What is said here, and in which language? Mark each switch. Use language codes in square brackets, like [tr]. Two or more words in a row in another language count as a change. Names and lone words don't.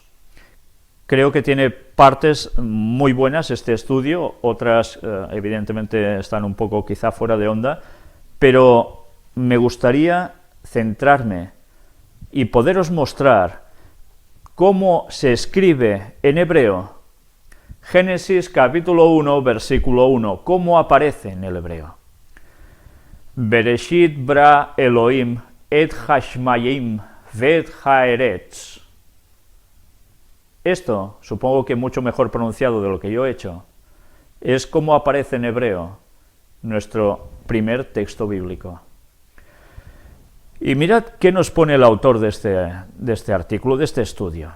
[es] Creo que tiene partes muy buenas este estudio, otras evidentemente están un poco quizá fuera de onda, pero me gustaría centrarme y poderos mostrar cómo se escribe en hebreo Génesis capítulo 1, versículo 1, cómo aparece en el hebreo. [he] בראשית ברא אלהים את השמים ואת הארץ. [es] Esto, supongo que mucho mejor pronunciado de lo que yo he hecho, es como aparece en hebreo nuestro primer texto bíblico. Y mirad qué nos pone el autor de este artículo, de este estudio.